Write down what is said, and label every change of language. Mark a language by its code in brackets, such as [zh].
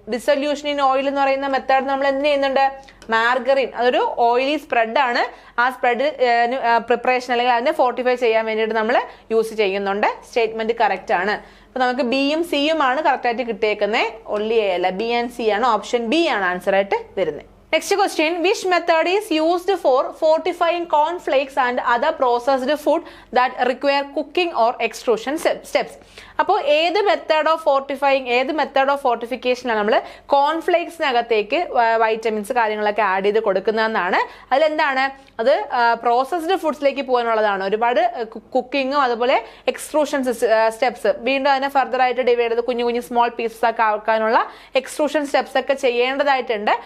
[ml] Dissolution in oil എന്ന് പറയുന്ന method നമ്മൾ എന്ത് ചെയ്യുന്നുണ്ട്? മാർഗറിൻ, അതൊരു ഓയിലി സ്പ്രെഡ് ആണ്. ആ സ്പ്രെഡ് പ്രിപ്പറേഷൻ അല്ലെങ്കിൽ അതിനെ ഫോർട്ടിഫൈ ചെയ്യാൻ വേണ്ടിയിട്ട് നമ്മൾ യൂസ് ചെയ്യുന്നുണ്ട്. സ്റ്റേറ്റ്മെന്റ് കറക്റ്റ് ആണ്. അപ്പൊ നമുക്ക് ബിയും സിയും ആണ് കറക്റ്റ് ആയിട്ട് കിട്ടിയേക്കുന്നത്, ഒൺലി എ അല്ല. ബി ആൻഡ് സി ആണ്. ഓപ്ഷൻ ബി ആണ് ആൻസർ ആയിട്ട് വരുന്നത്. [en] Next question, which method is used for fortifying cornflakes and other processed food that require cooking or extrusion steps? [ml] അപ്പോൾ ഏത് മെത്തേഡ് ഓഫ് ഫോർട്ടിഫൈങ്, ഏത് മെത്തേഡ് ഓഫ് ഫോർട്ടിഫിക്കേഷനാണ് നമ്മൾ കോൺഫ്ലേക്സിനകത്തേക്ക് vitamins കാര്യങ്ങളൊക്കെ ആഡ് ചെയ്ത് കൊടുക്കുന്നതെന്നാണ്. അതിലെന്താണ്, അത് പ്രോസസ്ഡ് ഫുഡ്സിലേക്ക് പോകാനുള്ളതാണ്. ഒരുപാട് കുക്കിങ്ങും അതുപോലെ എക്സ്ട്രൂഷൻ സ്റ്റെപ്സ്, വീണ്ടും അതിനെ ഫർദർ ആയിട്ട് ഡിവൈഡ് ചെയ്ത് കുഞ്ഞു കുഞ്ഞു സ്മോൾ പീസസ് ഒക്കെ ആക്കാനുള്ള എക്സ്ട്രൂഷൻ സ്റ്റെപ്സ് ഒക്കെ ചെയ്യേണ്ടതായിട്ടുണ്ട്.